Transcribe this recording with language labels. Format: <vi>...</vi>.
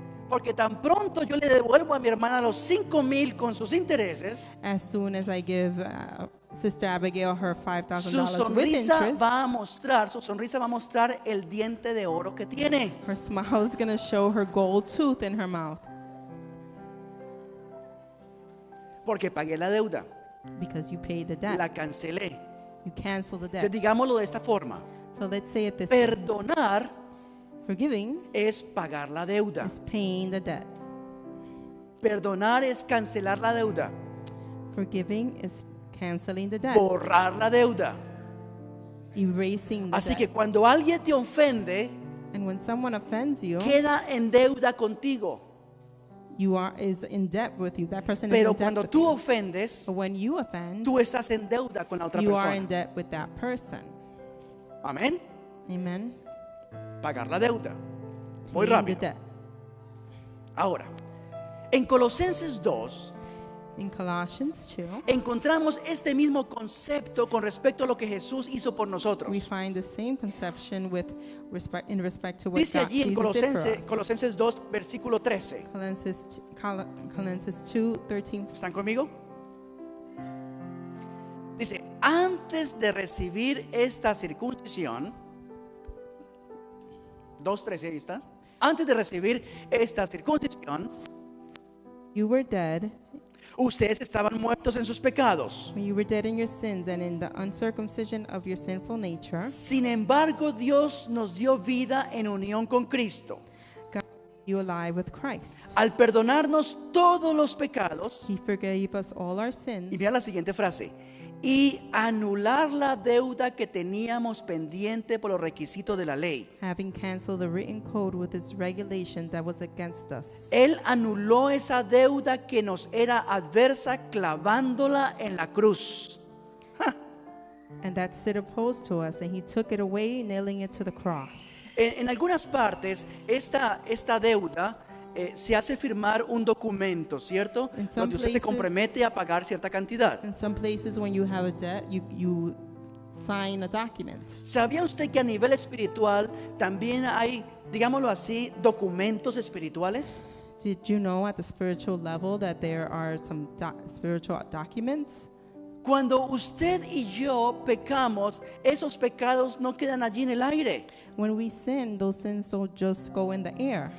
<es>Porque tan pronto yo le devuelvo a mi hermana los $5,000 con sus intereses,</es> <en>As soon as I give Sister Abigail her</en> <es>su</es> <en>$5,000 with</en> <es>sonrisa</es> <en>interest,</en> <es>su sonrisa va a mostrar el diente de oro que tiene.</es> <en>her smile is going to show her gold tooth in her mouth</en> <es>Porque pagué la deuda,</es> <en>because you paid the debt.</en> <es>la cancelé.</es> <en>You cancel the</en> <es>Entonces</es> <en>debt.</en> <es>digámoslo de esta forma.</es> <en>So let's say it this way.</en> <es>Perdonar</es> <en>Forgiving</en> <es>es pagar la deuda.</es> <en>is paying the debt.</en> <es>Perdonar es cancelar la deuda.</es> <en>Forgiving is canceling the debt.</en> <es>Borrar la deuda.</es> <en>Erasing the</en> <es>Así</es> <en>debt.</en> <es>que cuando alguien te ofende,</es> <en>And when someone offends you,</en> <es>queda en deuda contigo.</es> <en>is in debt with you. That person is</en> <es>Pero</es> <en>in debt</en> <es>cuando</es> <en>with</en> <es>tú</es> <en>you.</en> <es>ofendes,</es> <en>But when you offend,</en> <es>tú estás en deuda con la otra</es> <en>you are in</en> <es>persona.</es> <en>debt with that person.</en> <es>Amén.</es> <en>Amen.</en> <es>Pagar la deuda. Muy</es> <en>Paying the</en> <es>rápido.</es> <en>debt.</en> <es>Ahora, en Colosenses 2</es> <en>In Colossians 2,</en> <es>encontramos este mismo concepto con respecto a lo que Jesús hizo por nosotros.</es> <en>we find the same conception in respect to what</en> <es>Dice</es> <en>God,</en> <es>allí en</es> <en>Jesus did for us.</en> <es>Colosenses 2, versículo 13.</es> <en>Colossians 2:13.</en> <es>¿Están conmigo? Dice, antes de recibir esta circuncisión, 2:13 ahí está. Antes de recibir esta circuncisión,</es> <en>You were dead</en> <es>ustedes estaban muertos en sus pecados.</es> <en>when you were dead in your sins and in the uncircumcision of your sinful nature.</en> <es>Sin embargo, Dios nos dio vida en unión con Cristo.</es> <en>God made you alive with Christ.</en> <es>Al perdonarnos todos los pecados,</es> <en>He forgave us all our</en> <es>y</es> <en>sins</en> <es>mira la siguiente frase, y anular la deuda que teníamos pendiente por los requisitos de la ley.</es> <en>having canceled the written code with its regulation that was against us.</en> <es>Él anuló esa deuda que nos era adversa clavándola en la cruz.</es> <en>And that stood opposed to us, and he took it away, nailing it to the cross.</en> <es>En algunas partes, esta deuda se hace firmar un documento, ¿cierto?</es> <en>In some</en> <es>Donde usted se</es> <en>places-</en> <es>compromete a pagar cierta cantidad.</es> <en>In some places, when you have a debt, you sign a document.</en> <es>¿Sabía usted que a nivel espiritual también hay, digámoslo así, documentos espirituales?</es> <en>Did you know at the spiritual level that there are some spiritual documents?</en> <es>Cuando usted y yo pecamos, esos pecados no quedan allí en el aire,</es> <en>When we sin, those sins don't just go in the air.</en>